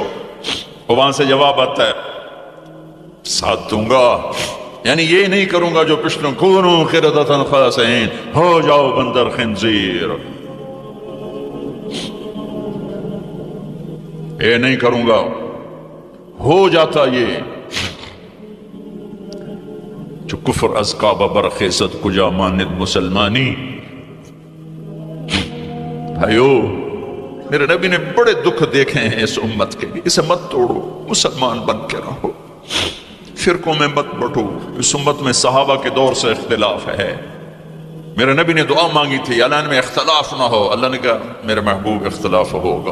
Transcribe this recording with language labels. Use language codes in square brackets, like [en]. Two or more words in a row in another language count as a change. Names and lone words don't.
[ur] وہاں سے جواب آتا ہے ساتھ دوں گا، یعنی یہ نہیں کروں گا جو پشتوں [ar] کونو قردۃ خاسئین، [ur] ہو جاؤ بندر خنزیر، یہ نہیں کروں گا، ہو جاتا یہ جو [fa] کفر از کعبہ برخیزد کجا ماند مسلمانی۔ [ur] بھائیو، میرے نبی نے بڑے دکھ دیکھے ہیں اس امت کے لیے، اسے مت توڑو، مسلمان بن کے رہو، فرقوں میں مت بٹو۔ اس امت میں صحابہ کے دور سے اختلاف ہے، میرے نبی نے دعا مانگی تھی اللہ میں اختلاف نہ ہو، اللہ نے کہا میرے محبوب اختلاف ہوگا۔